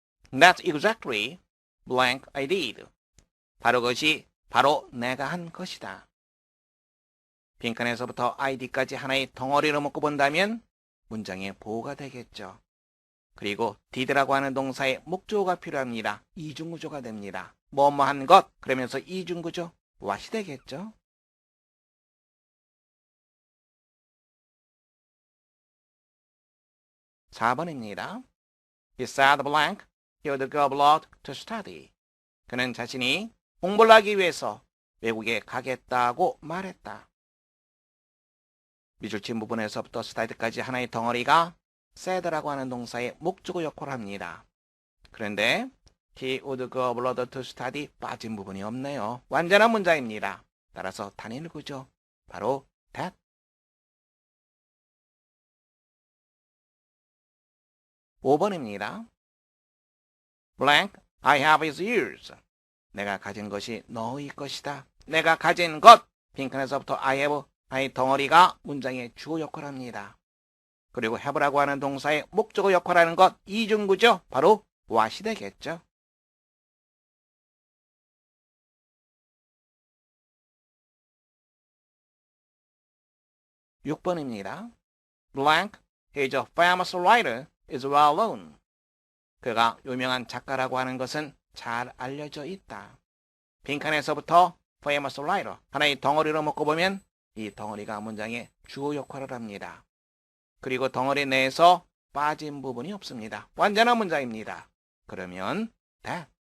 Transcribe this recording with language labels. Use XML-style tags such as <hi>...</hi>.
<en>That's exactly blank I did.</en> <ko>바로 그것이 바로 내가 한 것이다. 빈칸에서부터 id까지 하나의 덩어리로 묶어 본다면 문장의 보호가 되겠죠. 그리고 did라고 하는 동사의 목적어가 필요합니다. 이중구조가 됩니다. 뭐뭐한 것 그러면서 이중구조 what이 되겠죠. 4번입니다.</ko> <en>He said blank. He would go abroad to study.</en> <ko>그는 자신이 공부를 하기 위해서 외국에 가겠다고 말했다. 미줄친 부분에서부터 study까지 하나의 덩어리가 said라고 하는 동사의 목적어 역할을 합니다. 그런데</ko> <en>he would go abroad to study</en> <ko>빠진 부분이 없네요. 완전한 문장입니다. 따라서 단일 구조 바로 that. 5번입니다.</ko> <en>blank I have his ears.</en> <ko>내가 가진 것이 너의 것이다. 내가 가진 것 빈칸에서부터 I have 하나의 덩어리가 문장의 주어 역할을 합니다. 그리고 have라고 하는 동사의 목적어 역할을 하는 것 이중구조 바로 what이 되겠죠. 6번입니다.</ko> <en>blank is a famous writer is well known.</en> <ko>그가 유명한 작가라고 하는 것은 잘 알려져 있다. 빈칸에서부터 famous writer 하나의 덩어리로 묶어보면 이 덩어리가 문장의 주어 역할을 합니다. 그리고 덩어리 내에서 빠진 부분이 없습니다. 완전한 문장입니다. 그러면 that.</ko>